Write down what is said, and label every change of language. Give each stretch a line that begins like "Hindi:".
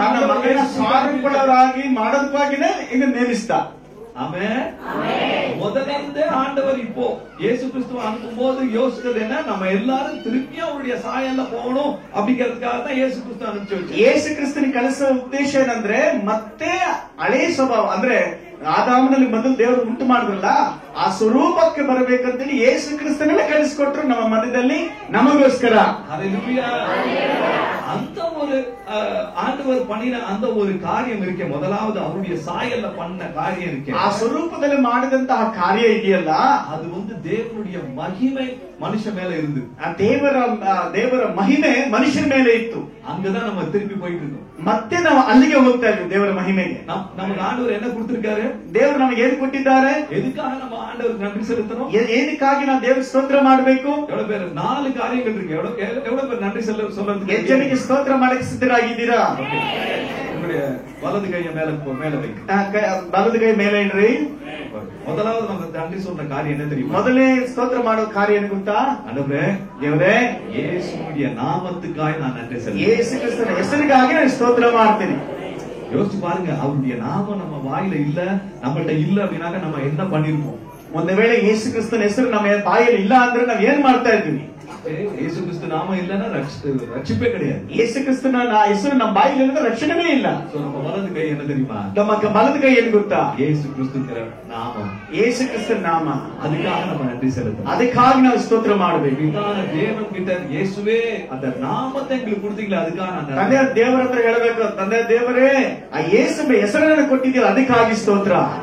Kannada: ತನ್ನ ಮಗನ ಸ್ವಾರೂಪರಾಗಿ ಮಾಡೋದಕ್ಕಾಗಿನೇ ಇದು ನೇಮಿಸಿದ.
Tamil: ஆமென். முதல்ல ஆண்டவர் இப்போ இயேசு கிறிஸ்துவ அனுப்பும்போது யோசிச்சது என்ன? நம்ம எல்லாரும் திருப்பி அவருடைய சாயல்ல போகணும் அப்படிங்கிறதுக்காக தான் இயேசு கிறிஸ்து அனுப்பிச்சு வச்சாரு.
Kannada: ಯೇಸು ಕ್ರಿಸ್ತನ ಕಳಿಸೋ ಉದ್ದೇಶ ಏನಂದ್ರೆ, ಮತ್ತೆ ಹಳೆ ಸ್ವಭಾವ ಅಂದ್ರೆ ಆದಾಮನಲ್ಲಿ ಮೊದಲು ದೇವರು ಉಂಟು ಮಾಡಿದ್ರಲ್ಲ, ಆ ಸ್ವರೂಪಕ್ಕೆ ಬರಬೇಕಂತೇಳಿ ಯೇಸು ಕ್ರಿಸ್ತನನ್ನ ಕಳಿಸಿಕೊಟ್ರು ನಮ್ಮ ಮಧ್ಯದಲ್ಲಿ ನಮಗೋಸ್ಕರ. ஹalleluya.
Tamil: அந்த ஒரு ஆண்டவர் பண்ணின அந்த ஒரு காரியம் இருக்கே, முதலாவது அவருடைய சாயல்ல பண்ண காரியம் இருக்கே,
Kannada: ಆ ಸ್ವರೂಪದಲ್ಲಿ ಮಾಡಿದಂತಹ ಕಾರ್ಯ ಇದೆಯಲ್ಲ,
Tamil: அது வந்து தேவனுடைய மகிமை மனுஷன் மேல இருந்து,
Kannada: ದೇವರ ಮಹಿಮೆ ಮನುಷ್ಯನ ಮೇಲೆ ಇತ್ತು.
Tamil: அங்கதான் நம்ம திருப்பி போயிட்டு இருக்கோம்.
Kannada: ಮತ್ತೆ ನಾವು ಅಲ್ಲಿಗೆ ಹೋಗ್ತಾ ಇದ್ವಿ. ದೇವರ ಮಹಿಮೆಗೆ
Tamil: நமக்கு ஆண்டவர் என்ன கொடுத்திருக்காரு?
Kannada: ದೇವರು ನಮಗೆ ಏನು ಕೊಟ್ಟಿದ್ದಾರೆ?
Tamil: எதுக்காக நம்ம ஆண்டவருக்கு நன்றி செலுத்தணும்?
Kannada: ಏನಕ್ಕಾಗಿ ನಾವು ದೇವರಿಗೆ ಸ್ತೋತ್ರ ಮಾಡಬೇಕು?
Tamil: எவ்வளவு பேர் 4 காரியங்கள் இருக்கு. எவ்வளவு பேர் நன்றி சொல்றதுக்கு
Kannada: ಎಷ್ಟು ಜನಕ್ಕೆ ಸ್ತೋತ್ರ ಮಾಡಕ್ಕೆ ಸಿದ್ಧರಾಗಿದ್ದೀರಾ?
Tamil: உங்களுடைய வலது கையை மேல வைங்க.
Kannada: ಬಲದ ಕೈ ಮೇಲೆ ಇಡ್ರಿ.
Tamil: முதலாவது நம்ம நன்றி சொல்ற காரியம் என்ன தெரியுமா?
Kannada: ಮೊದಲೇ ಸ್ತೋತ್ರ ಮಾಡೋ ಕಾರ್ಯ ಏನು ಗೊತ್ತಾ?
Tamil: ஆண்டவரே,
Kannada: ದೇವರೇ,
Tamil: இயேசுவுடைய நாமத்துக்காக நான் நன்றி செலுத்துறேன்.
Kannada: ಯೇಸು ಕ್ರಿಸ್ತನ ಹೆಸರಿಗಾಗಿ ನಾನು ಸ್ತೋತ್ರ ಮಾಡ್ತೀನಿ.
Tamil: யோசிச்சு பாருங்க, அவருடைய நாமம் நம்ம வாயில இல்ல, நம்மள்ட்ட இல்ல அப்படின்னாக்க நம்ம என்ன பண்ணிருப்போம்?
Kannada: ಒಂದು ವೇಳೆ ಯೇಸು ಕ್ರಿಸ್ತನ ಹೆಸರು ನಮ್ಮ ಬಾಯಲ್ಲಿ ಇಲ್ಲ ಅಂದ್ರೆ ನಾವ್ ಏನ್ ಮಾಡ್ತಾ ಇದ್ದೀವಿ?
Tamil: ಯೇಸು ಕ್ರಿಸ್ತ ನಾಮ இல்லன்னா ரட்சிப்பே கிடையாது.
Kannada: ಯೇಸು ಕ್ರಿಸ್ತನ ಹೆಸರು ನಮ್ಮ ಬಾಯಲ್ಲಿ ಇಲ್ಲದ್ರೆ ರಕ್ಷಣೆನೇ ಇಲ್ಲ.
Tamil: நம்ம வலது கை என்ன தெரியுமா?
Kannada: ನಮ್ಮ ಬಲದ ಕೈ ಏನ್ ಗೊತ್ತಾ? ಯೇಸು ಕ್ರಿಸ್ತನ ನಾಮ. ಯೇಸು ಕ್ರಿಸ್ತನ ನಾಮ.
Tamil: ಅದಕ್ಕಾக நம்ம நன்றி செலுத்தணும்.
Kannada: ಅದಕ್ಕಾಗಿ ನಾವು ಸ್ತೋತ್ರ ಮಾಡಬೇಕು. ಇದಾನ ದೇವನ
Tamil: கிட்ட இயேசுவே அந்த நாமத்தை எங்களுக்கு கொடுத்தீங்களே, அதுக்காக நான்
Kannada: ತಂದೆ ದೇವರ ಹತ್ರ ಹೇಳಬೇಕು, ತಂದೆ ದೇವರೇ ಆ ಯೇಸುವಿನ ಹೆಸರನ್ನು ಕೊಟ್ಟಿದ್ದೀರಾ, ಅದಕ್ಕಾಗಿ ಸ್ತೋತ್ರ.